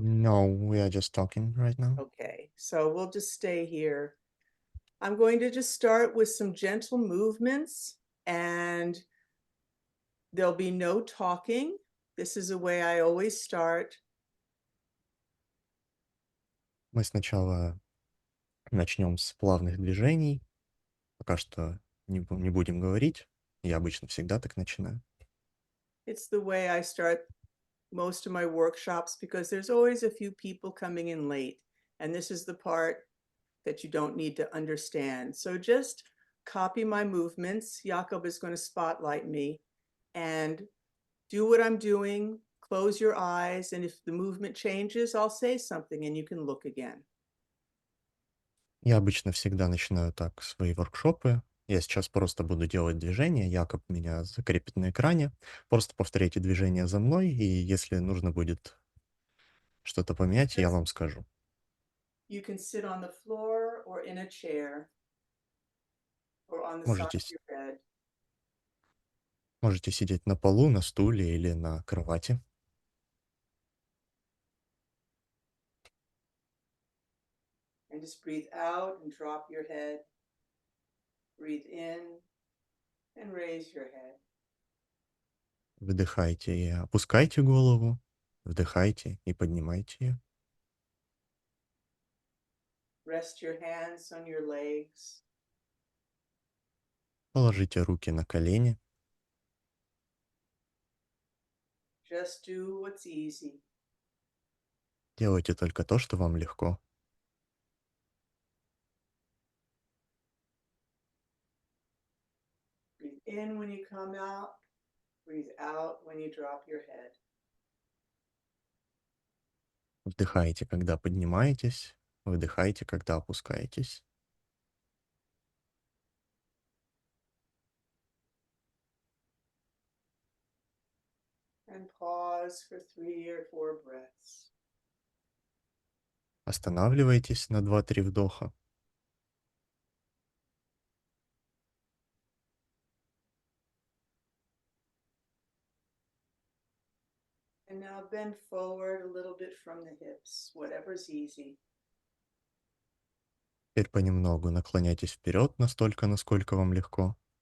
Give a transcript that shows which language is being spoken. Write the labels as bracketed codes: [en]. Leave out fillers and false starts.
[en] No, we are just talking right now. Okay, so we'll just stay here. I'm going to just start with some gentle movements and there'll be no talking. This is the way I always start. [ru] Мы сначала начнем с плавных движений. Пока что не будем говорить. Я обычно всегда так начинаю. [en] It's the way I start most of my workshops because there's always a few people coming in late. And this is the part that you don't need to understand. So just copy my movements. Jakob is going to spotlight me and do what I'm doing. Close your eyes. And if the movement changes, I'll say something and you can look again. [ru] Я обычно всегда начинаю так свои воркшопы. Я сейчас просто буду делать движения. Якоб меня закрепит на экране. Просто повторяйте движения за мной, и если нужно будет что-то поменять, я [en] Just, [ru] вам скажу. [en] you can sit on the floor or in a chair or on the side [ru] Можете, [en] of your bed. [ru] можете сидеть на полу, на стуле или на кровати. [en] And just breathe out and drop your head. Breathe in and raise your head. [ru] Вдыхайте и опускайте голову. Вдыхайте и поднимайте ее. [en] Rest your hands on your legs. [ru] Положите руки на колени. [en] Just do what's easy. [ru] Делайте только то, что вам легко. [en] Breathe in when you come out. Breathe out when you drop your head. [ru] Вдыхайте, когда поднимаетесь. Выдыхайте, когда опускаетесь. [en] And pause for 3 or 4 breaths. [ru] Останавливайтесь на 2-3 вдоха. [en] And now bend forward a little bit from the hips, whatever's easy. [ru] Теперь понемногу наклоняйтесь вперед настолько, насколько вам легко.